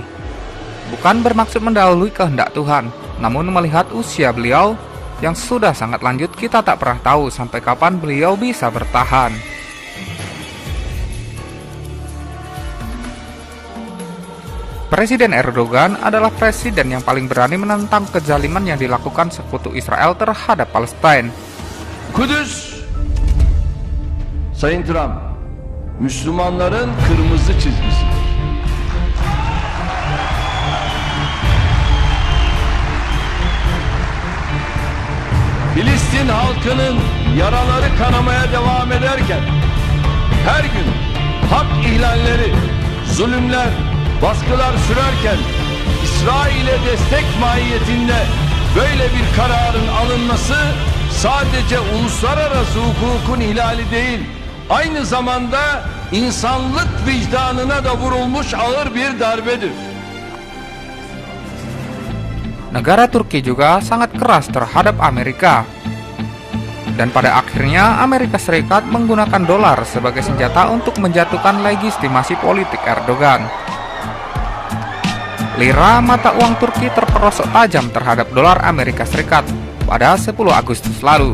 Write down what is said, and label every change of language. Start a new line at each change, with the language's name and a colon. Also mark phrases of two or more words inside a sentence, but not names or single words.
Indonesian: Bukan bermaksud mendahului kehendak Tuhan, namun melihat usia beliau yang sudah sangat lanjut, kita tak pernah tahu sampai kapan beliau bisa bertahan. Presiden Erdogan adalah presiden yang paling berani menentang kezaliman yang dilakukan sekutu Israel terhadap Palestina.
Turkish: Kudüs, Sayın Trump, Müslümanların kırmızı çizgisi. Filistin halkının yaraları kanamaya devam ederken, her gün hak ihlalleri, zulümler, baskılar sürerken, İsrail'e destek mahiyetinde böyle bir kararın alınması sadece uluslararası hukukun ihlali değil, aynı zamanda insanlık vicdanına da vurulmuş ağır bir darbedir.
Indonesian: Negara Turki juga sangat keras terhadap Amerika. Dan pada akhirnya Amerika Serikat menggunakan dolar sebagai senjata untuk menjatuhkan legitimasi politik Erdogan. Lira, mata uang Turki, terperosok tajam terhadap dolar Amerika Serikat pada 10 Agustus lalu.